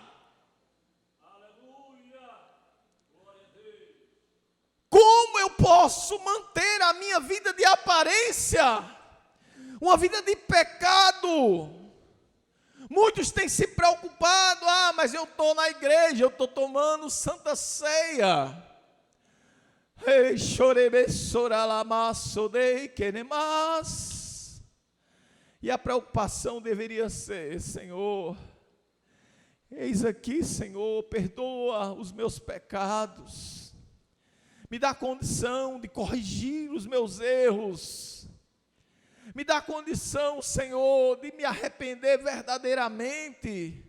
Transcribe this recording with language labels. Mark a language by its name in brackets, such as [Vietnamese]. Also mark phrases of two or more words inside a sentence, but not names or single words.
[Portuguese] Aleluia. Glória a Deus. Como eu posso manter a minha vida de aparência, uma vida de pecado? Muitos têm se preocupado: mas eu estou na igreja, eu estou tomando Santa Ceia. Ei, chorebe, soralamassodei, quenemas. E a preocupação deveria ser: Senhor, eis aqui, Senhor, perdoa os meus pecados. Me dá condição de corrigir os meus erros. Me dá condição, Senhor, de me arrepender verdadeiramente.